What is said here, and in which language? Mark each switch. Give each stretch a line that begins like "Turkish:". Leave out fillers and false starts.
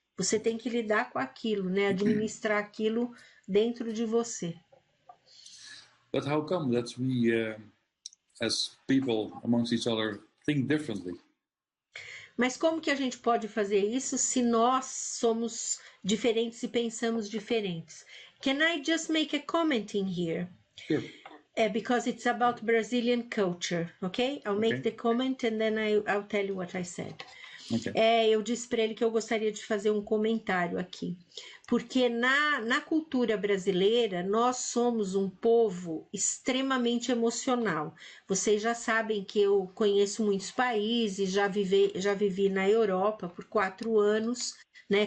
Portuguese: Você tem que lidar com aquilo, né? Administrar aquilo dentro de você.
English: But how come that we, as people amongst each other, think differently?
Portuguese: Mas como que a gente pode fazer isso se nós somos diferentes e pensamos diferentes?
English: Can I just make a comment in here? Sure. Because it's about Brazilian culture, okay? I'll make the comment and then I'll tell you what I said. Okay.
Portuguese: Eu disse para ele que eu gostaria de fazer um comentário aqui, porque na cultura brasileira nós somos um povo extremamente emocional. Vocês já sabem que eu conheço muitos países, já vivi na Europa por 4 anos, né?